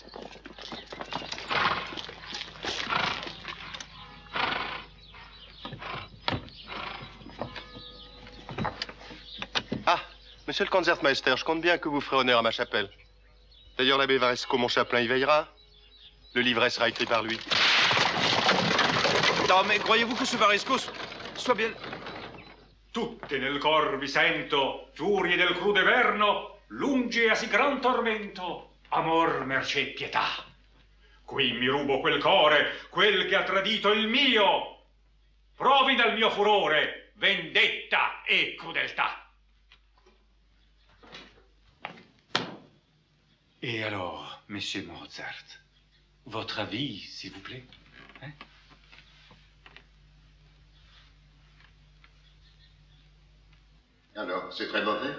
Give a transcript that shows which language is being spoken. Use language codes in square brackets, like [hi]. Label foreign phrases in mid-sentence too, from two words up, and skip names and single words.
[fr] Ah, monsieur le Concertmeister, je compte bien que vous ferez honneur à ma chapelle. D'ailleurs, l'abbé Varesco, mon chapelain, y veillera. Le livret sera écrit par lui. Non, mais croyez-vous que ce Varesco soit bien... [it] Tutte nel cor vi sento, furie del crude verno, lungi a sì gran tormento, amor, mercé e pietà. Qui mi rubo quel core, quel che ha tradito il mio. Provi dal mio furore, vendetta e crudeltà. [fr] Et alors, monsieur Mozart, votre avis, s'il vous plaît, hein? Alors, c'est très mauvais?